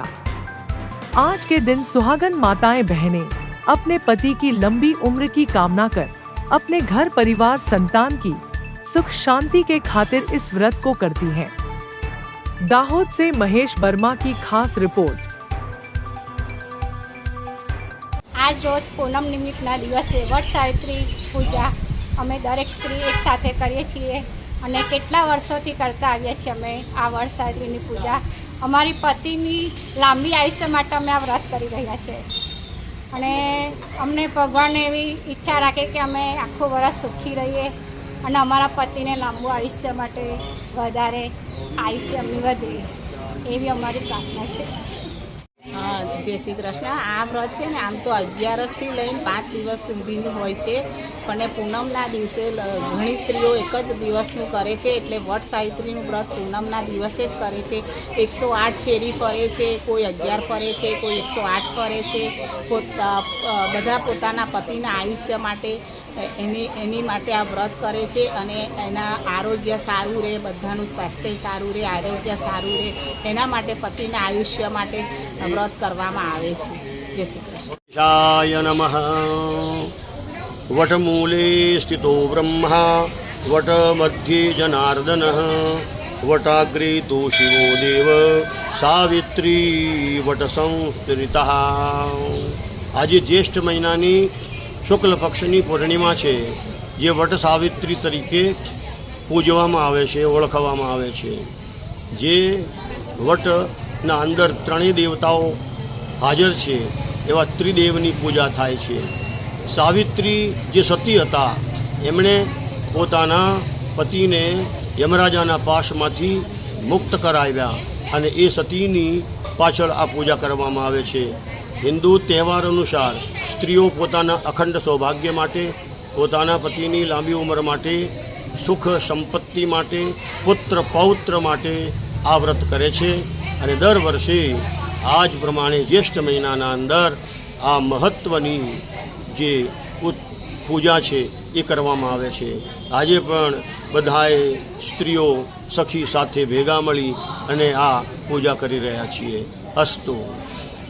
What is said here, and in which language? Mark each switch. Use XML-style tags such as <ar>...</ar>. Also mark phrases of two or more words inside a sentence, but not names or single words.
<hi>आज के दिन सुहागन माताएं बहनें अपने पति की लंबी उम्र की कामना कर अपने घर परिवार संतान की सुख शांति के खातिर इस व्रत को करती हैं। दाहोद से महेश वर्मा की खास रिपोर्ट।</hi> <gu>આજ રોજ પૂનમ નિમિત્તના દિવસે વટ સાવિત્રી પૂજા અમે દરેક સ્ત્રી એક સાથે કરીએ છીએ અને કેટલા વર્ષોથી કરતા આવ્યા છીએ અમે આ વટ સાવિત્રીની પૂજા। અમારી પતિની લાંબી આયુષ્ય માટે અમે આ વ્રત કરી રહ્યા છે અને અમને ભગવાન એવી ઈચ્છા રાખે કે અમે આખું વર્ષ સુખી રહીએ અને અમારા પતિને લાંબુ આયુષ્ય માટે વધારે આયુષ્ય અમને વધે એવી અમારી પ્રાર્થના છે। જય શ્રી કૃષ્ણ। આ વ્રત હૈ ને આમ તો 11 થી લઈને 5 દિવસ સુધીનું હોય છે, પણ પૂનમના દિવસે ઘણી સ્ત્રીઓ એક જ દિવસનું કરે છે એટલે વટ સાવિત્રીનું વ્રત પૂનમના દિવસે જ કરે છે। 108 ફેરી ફરે છે, કોઈ 11 ફરે છે, કોઈ 108 ફરે છે। બધા પોતાના પતિના આયુષ્ય માટે એની માટે આ વ્રત કરે છે અને એના આરોગ્ય સારૂં રહે, બધાનું સ્વાસ્થ્ય સારૂં રહે, આરોગ્ય સારૂં રહે એના માટે પતિના આયુષ્ય માટે વ્રત કરવામાં આવે છે। જય શ્રી કૃષ્ણ।</gu> <sa>य नमः। वटमूले स्थितो ब्रह्मा, वटमध्ये जनार्दनः, वटाग्रे तु शिवो देव, सावित्री वटसंस्थितः।</sa> <gu>આજ જ્યેષ્ઠ મહીનાની શુક્લ પક્ષની પૂર્ણિમા હૈ, જે વટ સાવિત્રી તરીકે પૂજવામાં આવે છે, ઓળખવામાં આવે છે। જે વટના અંદર ત્રણેય દેવતાઓ હાજર છે એવા ત્રિદેવની પૂજા થાય છે। સાવિત્રી જે સતી હતા એમણે પોતાના પતિને યમરાજાના પાશમાંથી મુક્ત કરાવ્યા અને એ સતીની પાછળ આ પૂજા કરવામાં આવે છે। હિંદૂ તહેવાર અનુસાર સ્ત્રીઓ પોતાના અખંડ સૌભાગ્ય માટે, પોતાના પતિની લાંબી ઉમર માટે, સુખ સંપત્તિ માટે, પુત્ર પૌત્ર માટે આ વ્રત કરે છે અને દર વર્ષે આજ પ્રમાણે જ્યેષ્ઠ મહીનાના અંદર આ મહત્વની જે પૂજા છે એ કરવામાં આવે છે। આજે પણ બધાએ સ્ત્રીઓ સખી સાથે ભેગા મળી અને આ પૂજા કરી રહ્યા છીએ। अस्तु।</gu>